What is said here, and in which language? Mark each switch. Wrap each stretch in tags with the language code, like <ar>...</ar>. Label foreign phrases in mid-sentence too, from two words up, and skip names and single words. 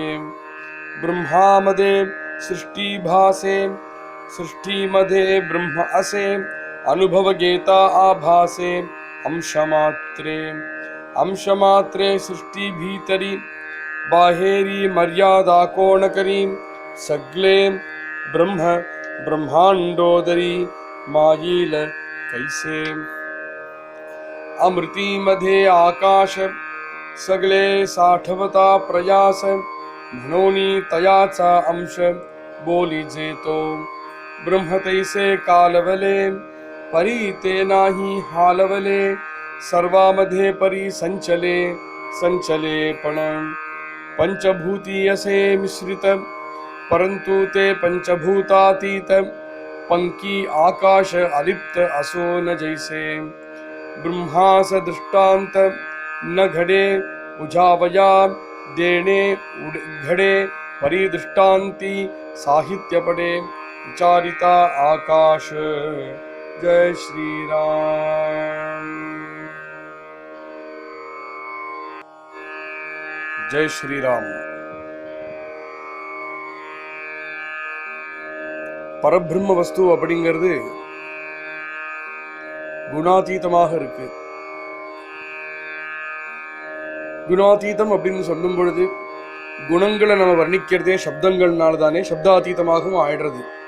<mr>ब्रह्मामध्ये सृष्टी भासे, सृष्टीमध्ये ब्रह्म असे, अनुभव घेता आभासे अंशमात्रे। अंशमात्रे सृष्टी भीतरी, बाहेरी मर्यादा कोण करी, सगळे ब्रह्म ब्रह्मांडोदरी, मायील कैसे। अमृतीमध्ये आकाश, सगळे साठवता प्रयास, म्हणून तयाचा अंश बोली जेतो। ब्रह्म तैसे कालवले, परी ते नाही हालवले, सर्वामध्ये परी संचले पण। पंचभूती असे मिश्रित, परंतु ते पंचभूतातीत, पंकी आकाश अलिप्त असो न जैसे। ब्रह्मास दृष्टांत न घडे, उजावया देणे घडे, परिदृष्टांती साहित्य पडे, विचारिता आकाश। जय श्री राम। जय श्री राम।</mr> <ta>பரபிரம்ம வஸ்து அப்படிங்கிறது குணாதீதமாக இருக்கு. குணாதீதம் அப்படின்னு சொல்லும் பொழுது குணங்களை நம்ம வர்ணிக்கிறதே சப்தங்கள்னால தானே சப்தாதீதமாகவும் ஆயிடுறது.</ta>